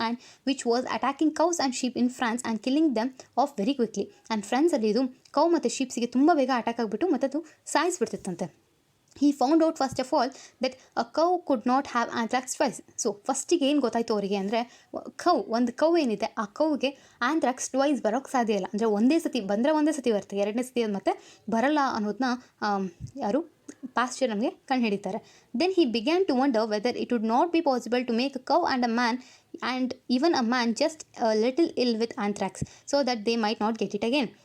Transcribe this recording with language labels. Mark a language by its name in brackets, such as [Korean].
[English] And which was attacking cows and sheep in France and killing them off very quickly. [Kannada] And ಫ್ರಾನ್ಸಲ್ಲಿ ಇದು cow ಮತ್ತು ಶೀಪ್ಸಿಗೆ ತುಂಬ ಬೇಗ attack ಆಗಿಬಿಟ್ಟು ಮತ್ತು ಅದು ಸಾಯಿಸ್ಬಿಡ್ತಿತ್ತಂತೆ. [English] He found out first of all that a cow could not have anthrax twice. [Kannada] So ಫಸ್ಟಿಗೆ ಏನು ಗೊತ್ತಾಯಿತು ಅವರಿಗೆ ಅಂದರೆ, ಒಂದು ಕೌ ಏನಿದೆ ಆ ಕೌಗೆ ಆಂಥ್ರಾಕ್ಸ್ ಟ್ವೈಸ್ ಬರೋಕ್ಕೆ ಸಾಧ್ಯ ಇಲ್ಲ. ಅಂದರೆ ಒಂದೇ ಸತಿ ಬರುತ್ತೆ, ಎರಡನೇ ಸತಿ ಮತ್ತೆ ಬರಲ್ಲ ಅನ್ನೋದನ್ನ ಯಾರು ಪಾಸ್ಚರ್ ನಮಗೆ ಕಂಡುಹಿಡಿತಾರೆ. [English] Then he began to wonder whether it would not be possible to make a cow and a man and even a man just little ill with anthrax so that they might not get it again.